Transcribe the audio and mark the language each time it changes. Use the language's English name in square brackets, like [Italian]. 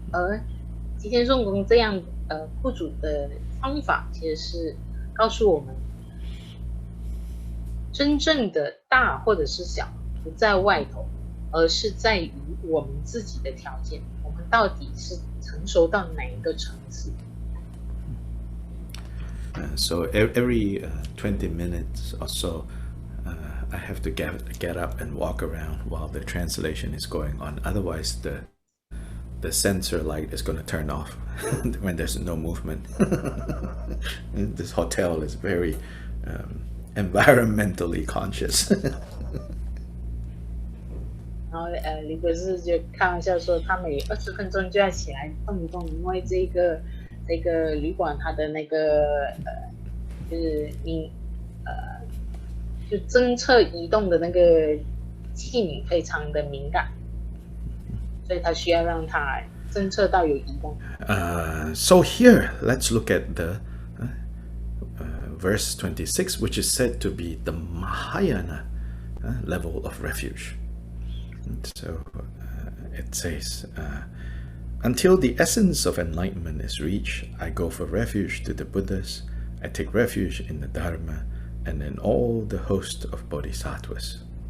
[Chinese] 而吉田颂公这样护主的方法，其实是告诉我们，真正的大或者是小不在外头，而是在于我们自己的条件，我们到底是成熟到哪一个层次。 [English] So every 20 minutes or so, I have to get up and walk around while the translation is going on. Otherwise, the sensor light is going to turn off when there's no movement. This hotel is very environmentally conscious. [Chinese] 然后李博士就开玩笑说，他每20分钟就要起来动一动，因为这个旅馆它的那个就是就侦测移动的那个器皿非常的敏感，所以他需要让它侦测到有移动。 [English] So here, let's look at the verse 26, which is said to be the Mahayana level of refuge. So it says, until the essence of enlightenment is reached, I go for refuge to the Buddhas, I take refuge in the Dharma, and in all the host of Bodhisattvas.